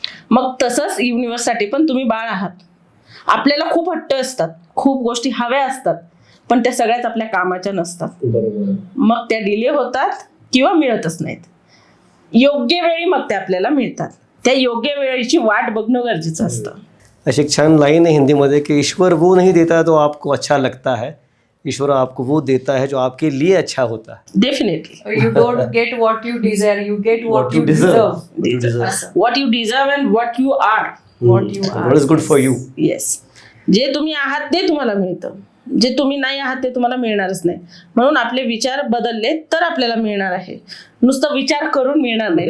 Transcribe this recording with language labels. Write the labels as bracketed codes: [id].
[mr] मग तसंच युनिव्हर्ससाठी पण तुम्ही बाळ आहात. आपल्याला खूप हट्ट असतात, खूप गोष्टी हव्या असतात, पण त्या सगळ्याच आपल्या कामाच्या नसतात. मग त्या डिले होतात किंवा मिळतच नाहीत. योग्य वेळी मग त्या आपल्याला मिळतात. त्या योग्य वेळेची वाट बघणं गरजेचं असतं. अशी एक छान लाईन आहे हिंदीमध्ये की [hi] ईश्वर वो नहीं देता तो आपको अच्छा लगता है, ईश्वर आपको वो देता है जो आपके लिए अच्छा होता है. [en] Definitely. You don't get what you desire, you get what you deserve. Deserve. What you deserve and what you are. What you are. What is good for you. Yes. [mr] जे तुम्ही आहात ते तुम्हाला मिळतं, जे तुम्ही नाही आहात ते तुम्हाला मिळणारच नाही. म्हणून आपले विचार बदलले तर आपल्याला मिळणार आहे. नुसतं विचार करून मिळणार नाही.